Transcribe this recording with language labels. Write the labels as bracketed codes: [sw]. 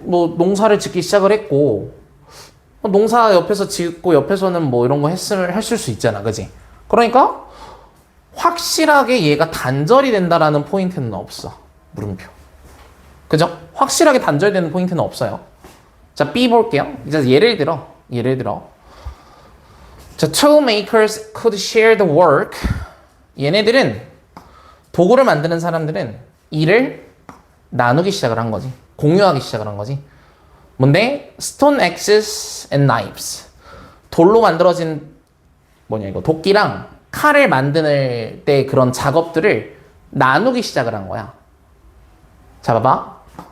[ko] 뭐 농사를 짓기 시작을 했고 농사 옆에서 짓고 옆에서는 뭐 이런 거 했을 수 있잖아. 그지? 그러니까 확실하게 얘가 단절이 된다라는 포인트는 없어. 물음표. 그죠? 확실하게 단절되는 포인트는 없어요. 자, B 볼게요. 이제 예를 들어. [en] 자, tool makers could share the work. [ko] 얘네들은 도구를 만드는 사람들은 일을 나누기 시작을 한 거지. 공유하기 시작을 한 거지. 뭔데? [en] stone axes and knives. [ko] 돌로 만들어진 도끼랑 칼을 만드는 때 그런 작업들을 나누기 시작을 한 거야. 자, 봐봐.